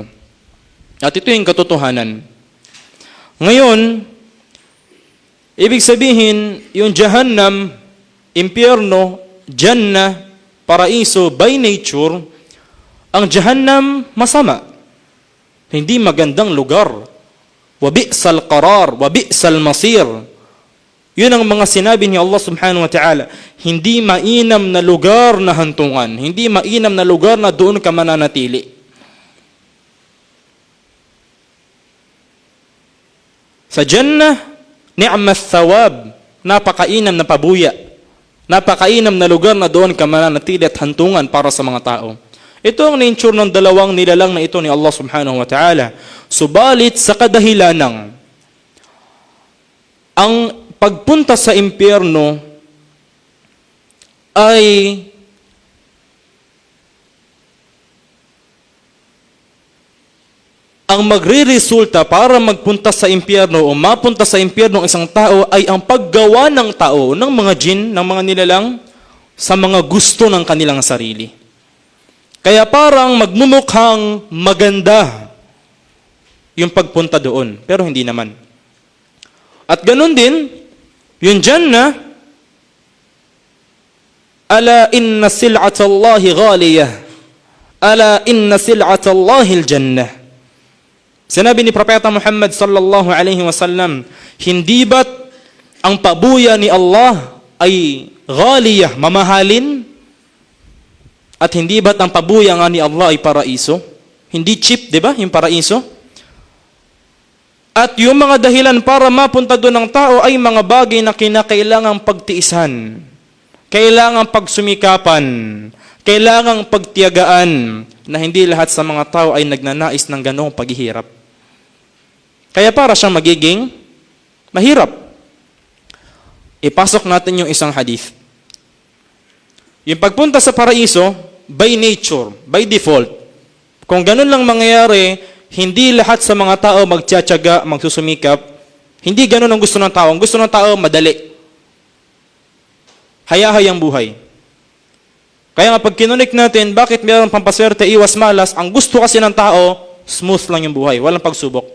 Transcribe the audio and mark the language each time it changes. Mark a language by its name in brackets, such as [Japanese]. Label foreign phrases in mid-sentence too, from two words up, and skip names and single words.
[Filipino] At ito yung katotohanan. Ngayon, ibig sabihin, yung Jahannam, impyerno, Jannah, paraiso, [English] by nature, [Filipino] ang Jahannam masama. Hindi magandang lugar. [Arabic] وبئس القرار وبئس المصير. [Filipino] Yun ang mga sinabi ni Allah [Arabic] سبحانه وتعالى. [Filipino] Hindi mainam na lugar na hantungan. Hindi mainam na lugar na doon ka mananatili. Sa Jannah, [Arabic] نعم الثواب, [Filipino] napakainam na pabuya. Napakainam na lugar na doon ka mananatili at hantungan para sa mga tao. Ito ang nature ng dalawang nilalang na ito ni Allah [Arabic] سبحانه وتعالى. [Filipino] Subalit sa kadahilanang ang pagpunta sa impyerno ay ang magre-resulta para magpunta sa impyerno o mapunta sa impyerno ng isang tao ay ang paggawa ng tao, ng mga jinn, ng mga nilalang, sa mga gusto ng kanilang sarili. Kaya parang magmumukhang maganda yung pagpunta doon, pero hindi naman. At ganun din, yung Jannah, [Arabic] "ألا إن سلعة الله غالية ألا إن سلعة الله الجنة." [Filipino] Sinabi ni Propeta Muhammad [Arabic] صلى الله عليه وسلم, [Filipino] hindi ba't ang pabuya ni Allah ay ghaliyah, mamahalin? At hindi ba't ang pabuya nga ni Allah ay paraiso? Hindi cheap, di ba, yung paraiso? At yung mga dahilan para mapunta doon ng tao ay mga bagay na kinakailangang pagtiisan, kailangang pagsumikapan, kailangang pagtiyagaan, na hindi lahat sa mga tao ay nagnanais ng ganong paghihirap. Kaya para siyang magiging mahirap. Ipasok natin yung isang hadith. Yung pagpunta sa paraiso, [English] by nature, by default, [Filipino] kung ganun lang mangyayari, hindi lahat sa mga tao magtsatsaga, magsusumikap. Hindi ganun ang gusto ng tao. Ang gusto ng tao, madali. Haya-hayang buhay. Kaya nga pag kinunik natin, bakit mayroong pampaswerte, iwas malas, ang gusto kasi ng tao, smooth lang yung buhay, walang pagsubok.